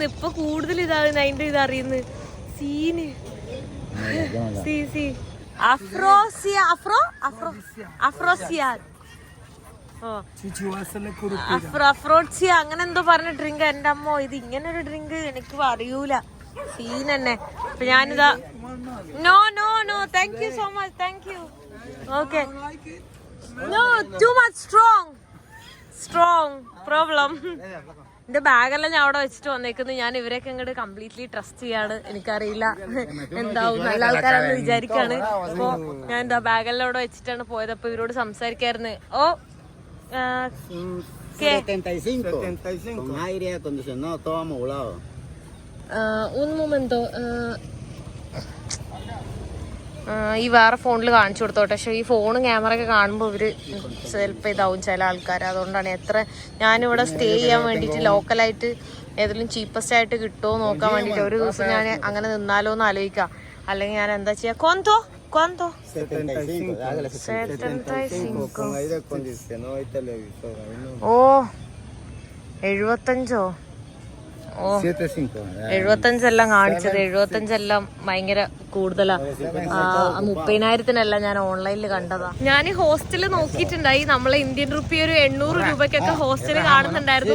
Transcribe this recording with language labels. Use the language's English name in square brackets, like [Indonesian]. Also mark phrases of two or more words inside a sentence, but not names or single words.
[Malayalam] ഇപ്പൊ കൂടുതൽ ഇതാകുന്നു അതിന്റെ ഇത് അറിയുന്നു. സീന് അഫ്രോസിയ അങ്ങനെ എന്തോ പറഞ്ഞ ഡ്രിങ്ക്. എന്റെ അമ്മോ ഇത് ഇങ്ങനെ ഒരു ഡ്രിങ്ക് എനിക്ക് അറിയൂല. സീൻ തന്നെ. അപ്പൊ ഞാനിതാ [English] no no no thank you so much thank you. okay no too much strong problem. [Malayalam] എന്റെ ബാഗെല്ലാം ഞാൻ അവിടെ വെച്ചിട്ട് വന്നേക്കുന്നത്. ഞാൻ ഇവരൊക്കെ ഇങ്ങോട്ട് [English] completely trust [Malayalam] ചെയ്യാണ്. എനിക്കറിയില്ല എന്താവും, നല്ല ആൾക്കാരാണെന്ന് വിചാരിക്കാണ്. അപ്പൊ ഞാൻ എന്താ ബാഗെല്ലാം അവിടെ വെച്ചിട്ടാണ് പോയത്. അപ്പൊ ഇവരോട് സംസാരിക്കായിരുന്നു. ഓ [Spanish] 75 con aire acondicionado todo amoblado. Un momento. [Malayalam] ഈ വേറെ ഫോണിൽ കാണിച്ചു കൊടുത്തോട്ടെ. പക്ഷെ ഈ ഫോണും ക്യാമറ ഒക്കെ കാണുമ്പോൾ ഇവര് ചിലപ്പോൾ ഇതാവും ചില ആൾക്കാർ. അതുകൊണ്ടാണ് ഞാനിവിടെ സ്റ്റേ ചെയ്യാൻ വേണ്ടിയിട്ട് ലോക്കലായിട്ട് ഏതെങ്കിലും ചീപ്പസ്റ്റ് ആയിട്ട് കിട്ടുമോ നോക്കാൻ വേണ്ടിയിട്ട് ഒരു ദിവസം ഞാൻ അങ്ങനെ നിന്നാലോ എന്ന് ആലോചിക്കാം. അല്ലെങ്കിൽ ഞാൻ എന്താ ചെയ്യാ. [Spanish] ¿Cuánto? 75 con aire acondicionado y televisor. [Malayalam] ഓ 75. ഓ 75 എല്ലാം കാണിച്ചത്. 75 എല്ലാം ഭയങ്കര കൂടുതലാ. 30,000-ത്തിനല്ല ഞാൻ ഓൺലൈനിൽ കണ്ടതാ. ഞാൻ ഹോസ്റ്റല് നോക്കിയിട്ടുണ്ടായി. നമ്മളെ [English] Indian rupee [Malayalam] ഒരു 800 രൂപയ്ക്കൊക്കെ ഹോസ്റ്റല് കാണുന്നുണ്ടായിരുന്നു.